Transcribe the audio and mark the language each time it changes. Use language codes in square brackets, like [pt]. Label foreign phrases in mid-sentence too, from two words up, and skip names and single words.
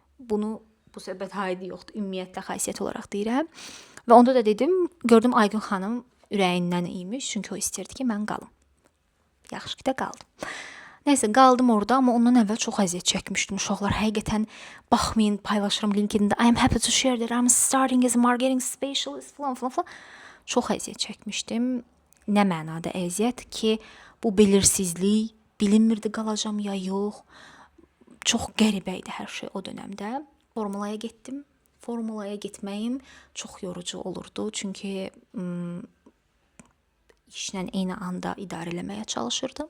[az] Bu söhbət aidi yoxdur, ümumiyyətlə xasiyyət olaraq deyirəm. Və onda da dedim, gördüm Aygün xanım ürəyindən imiş, çünki o istəyirdi ki, mən qalım. Yaxşı ki də qaldım. Nəysə, qaldım orada, amma ondan əvvəl çox əziyyət çəkmişdim. Uşaqlar həqiqətən baxmayın, paylaşıram LinkedIn-də. [en] I am happy to share that I'm starting as a marketing specialist falan falan falan. [az] Çox əziyyət çəkmişdim. Nə mənada əziyyət ki, bu belirsizlik, bilinmirdi qalacam ya yox. Çox qəribə idi hər şey o dönəmdə. Formulaya getdim. Formulaya getməyim çox yorucu olurdu, çünki işlə eyni anda idarə eləməyə çalışırdım.